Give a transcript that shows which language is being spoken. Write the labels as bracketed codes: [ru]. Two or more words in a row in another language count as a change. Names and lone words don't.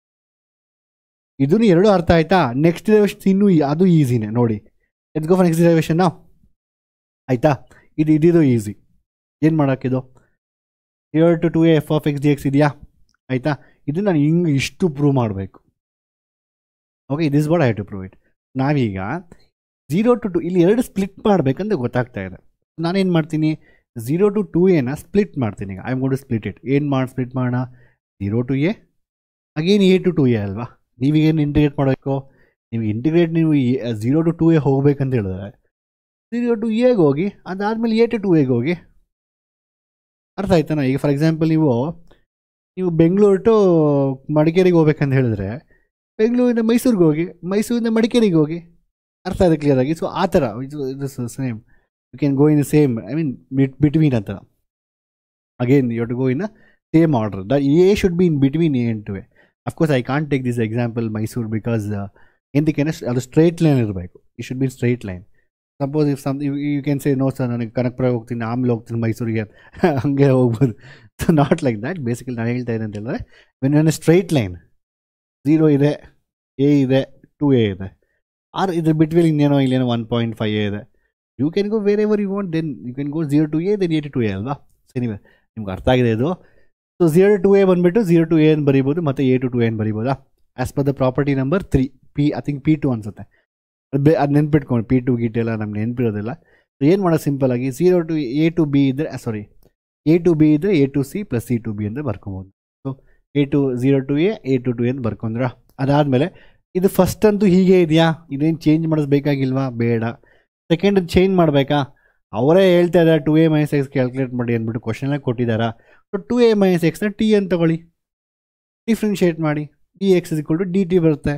[kn] ಇದನ್ನು ಎರಡು ಅರ್ಥ ಆಯ್ತಾ? [en] next derivation [kn] ಇನ್ನೂ ಅದು ಈಸಿನೇ. ನೋಡಿ, [en] let's go for next derivation [kn] ನಾವು, ಆಯಿತಾ? ಇದು ಈಸಿ. ಏನು ಮಾಡೋಕ್ಕಿದು? [en] here to 2a f of x d x [kn] ಇದೆಯಾ, ಆಯಿತಾ? ಇದು ನಾನು ಹಿಂಗೆ ಇಷ್ಟು ಪ್ರೂವ್ ಮಾಡಬೇಕು. ಓಕೆ, [en] this what I have to prove it. [kn] ನಾವೀಗ 0 to 2 ಇಲ್ಲಿ ಎರಡು ಸ್ಪ್ಲಿಟ್ ಮಾಡಬೇಕಂತ ಗೊತ್ತಾಗ್ತಾ ಇದೆ. ನಾನೇನು ಮಾಡ್ತೀನಿ, 0 to 2a ಸ್ಪ್ಲಿಟ್ ಮಾಡ್ತೀನಿ. ಈಗ [en] I am going to split it. [kn] ಏನು ಸ್ಪ್ಲಿಟ್ ಮಾಡೋಣ? 0 to a ಅಗೇನ್ a to 2a ಅಲ್ವಾ? ನೀವೀಗೇನು ಇಂಟಿಗ್ರೇಟ್ ಮಾಡಬೇಕು? ನೀವು 0 to 2a ಹೋಗ್ಬೇಕಂತ ಹೇಳಿದ್ರೆ 0 to aಗೆ ಹೋಗಿ, ಅದಾದಮೇಲೆ a to 2aಗೆ ಹೋಗಿ. ಅರ್ಥ ಆಯ್ತಾನ? ಈಗ [en] for example [kn] ನೀವು ಬೆಂಗಳೂರು ಟು ಮಡಿಕೇರಿಗೆ ಹೋಗ್ಬೇಕಂತ ಹೇಳಿದ್ರೆ ಬೆಂಗಳೂರಿಂದ ಮೈಸೂರಿಗೆ ಹೋಗಿ, ಮೈಸೂರಿಂದ ಮಡಿಕೇರಿಗೆ ಹೋಗಿ. ಅರ್ಥ ಆಗಿದೆ ಕ್ಲಿಯರಾಗಿ? ಸೊ ಆ ಥರ ಇದು ಸೇಮ್, [en] you can go in same, I mean between ಅಂತ. again you to go in same order. the a should be in between a and 2a. Of course I can't take this example Mysuru because [kn] ಎಂತಕ್ಕೆ ಅದು ಸ್ಟ್ರೈಟ್ ಲೈನ್ ಇರಬೇಕು. [en] it should be straight line. Suppose if you can say no sir, [kn] ನನಗೆ ಕನಕಪುರ ಹೋಗ್ತೀನಿ, ಆಮೇಲೆ ಹೋಗ್ತೀನಿ ಮೈಸೂರಿಗೆ, ಹಂಗೆ ಹೋಗ್ಬೋದು. [en] so not like that. [kn] ಬೇಸಿಕಲಿ ನಾನು ಹೇಳ್ತಾ ಇದ್ದೆ ಅಂತ ಹೇಳಿದ್ರೆ, [en] when straight line [kn] 0 ಇದೆ, ಎ ಇದೆ, 2a ಇದೆ, ಆರ್ ಇದ್ರ ಬಿಟ್ವೀನ್ ಇನ್ನೇನೋ ಇಲ್ಲೇನೋ 1.5a ಇದೆ. [en] you can go wherever you want, then you can go 0 to a, then a to 2a ಅಲ್ವಾ? [kn] ಸೊ ನೀವೇ ನಿಮ್ಗೆ ಅರ್ಥ ಆಗಿದೆ ಇದು. ಸೊ 0 to a ಬಂದುಬಿಟ್ಟು 0 to a ಅಂತ ಬರೀಬೋದು, ಮತ್ತು a to 2a ಅಂತ ಬರೀಬೋದಾ? [en] as per the property number 3 P, I think P2 ಅನ್ಸುತ್ತೆ. [kn] ಅದು ನೆನ್ಪಿಟ್ಕೊಂಡು, P2 ಗೀಟ್ ಎಲ್ಲ ನಮ್ಗೆ ನೆನಪಿರೋದಿಲ್ಲ. ಸೊ ಏನು ಮಾಡೋದು ಸಿಂಪಲ್ ಆಗಿ, 0 to a to b ಇದ್ದರೆ, a to b ಇದ್ದರೆ a to c ಪ್ಲಸ್ c to b ಅಂತ ಬರ್ಕೊಬೋದು. ಸೊ a 0 to a to 2a ಅಂತ ಬರ್ಕೊಂಡ್ರ. ಅದಾದಮೇಲೆ ಇದು ಫಸ್ಟ್ ಅಂತೂ ಹೀಗೆ ಇದೆಯಾ, ಇದೇನು ಚೇಂಜ್ ಮಾಡಿಸ್ಬೇಕಾಗಿಲ್ವಾ? ಬೇಡ. [en] second change [kn] ಮಾಡಬೇಕಾ? ಅವರೇ ಹೇಳ್ತಾ ಇದ್ದಾರೆ 2a - x ಕ್ಯಾಲ್ಕುಲೇಟ್ ಮಾಡಿ ಅಂದ್ಬಿಟ್ಟು ಕ್ವಶನೆಲ್ಲ ಕೊಟ್ಟಿದ್ದಾರೆ. ಸೊ 2a - x ಟಿ ಅಂತ ತಗೊಳ್ಳಿ, ಡಿಫ್ರೆನ್ಷಿಯೇಟ್ ಮಾಡಿ, dx = dt ಬರುತ್ತೆ.